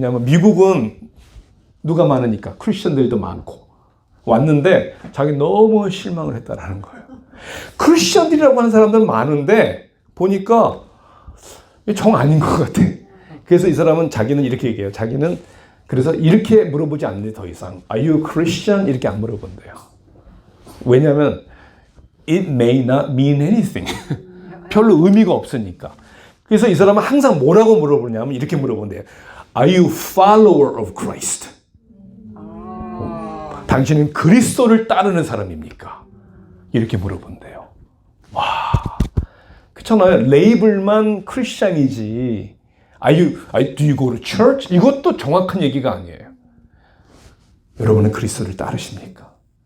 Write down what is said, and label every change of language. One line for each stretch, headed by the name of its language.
Korean: 왜냐하면 미국은 누가 많으니까 크리스천들도 많고 왔는데 자기 너무 실망을 했다라는 거예요. 크리스천들이라고 하는 사람들은 많은데 보니까 정 아닌 것 같아. 그래서 이 사람은 자기는 이렇게 얘기해요. 자기는 그래서 이렇게 물어보지 않는데 더 이상
English: Are you Christian?
Korean: 이렇게 안 물어본대요. 왜냐하면
English: It may not mean anything.
Korean: 별로 의미가 없으니까. 그래서 이 사람은 항상 뭐라고 물어보냐면 이렇게 물어본대요.
English: Are you follower of Christ?
Korean: 당신은 그리스도를 따르는 사람입니까? 이렇게 물어본대요. 와, 그렇잖아요. 레이블만 크리스찬이지.
English: Do you go to church?
Korean: 이것도 정확한 얘기가 아니에요. 여러분은 그리스도를 따르십니까?